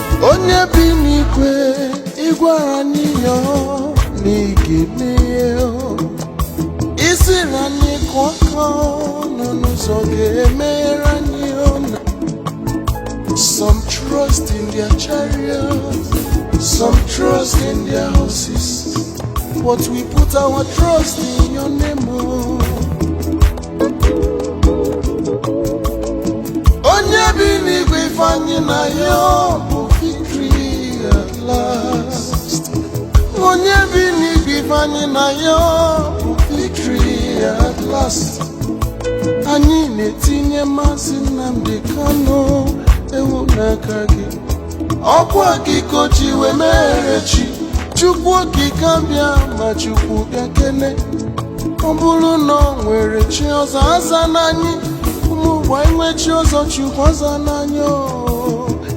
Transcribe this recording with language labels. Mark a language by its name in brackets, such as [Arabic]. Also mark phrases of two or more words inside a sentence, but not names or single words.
[Igbo] onye bi n'igwe, ị gwara anyị ya na ị ga-eme ya. Ị sịrị anyị kụọ aka ọnụ n'ụzọ ga-emeghere anyị ya na [English] some trust in their chariots, some trust in their horses, but we put our trust in your name, [Igbo] oh. Onye bi n'igwe, Ifeanyị na ya bụ [English] victory at last. [Igbo] Onye bi n'igwe, Ifeanyị na ya bụ [English] victory at last. [Igbo] Anyị na-etinye Maazị Nnamdi Kanu ewu n'aka gị. Ọkwa gị ka o ji wee mere chi. Chukwu okike abịa ma Chukwu bịa kene. Ọ bụrụ na o nwere chi ọzọ, aza n'anyị. Ụmụ ụwa enwe chi ọzọ, Chukwu aza n'anyị, o.